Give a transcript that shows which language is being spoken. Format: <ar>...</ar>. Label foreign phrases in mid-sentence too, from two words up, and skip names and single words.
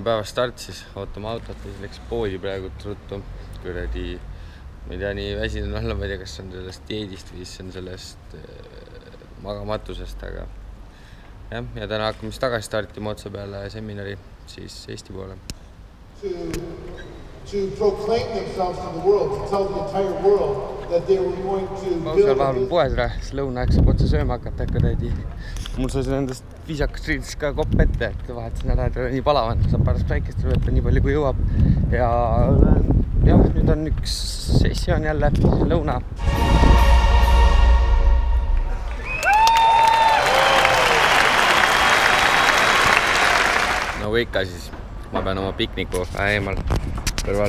<et>päeva start siis, ootame autot ja siis läks poodi praegu ruttu. Kuradi, ma ei tea, nii väsinud olla, ma ei tea, kas on sellest dieedist või siis on sellest magamatusest, aga jah, ja täna hakkame siis tagasi startima otsa peale seminari siis Eesti poole.</et> <en>To proclaim themselves to the world, to tell the entire world that they were going to build...</en> <et>Seal vahepeal poes ära, siis lõunaaeg saab otsa sööma hakata, kuradi. Mul sai nendest viisakast riidest ka kopp ette, et vahetasin ära, et nii palavan, saab pärast päikest võtta nii palju kui jõuab. Ja jah, nüüd on üks sessioon jälle, lõuna. Nagu ikka siis, ma pean oma pikniku eemal kõrval.</et>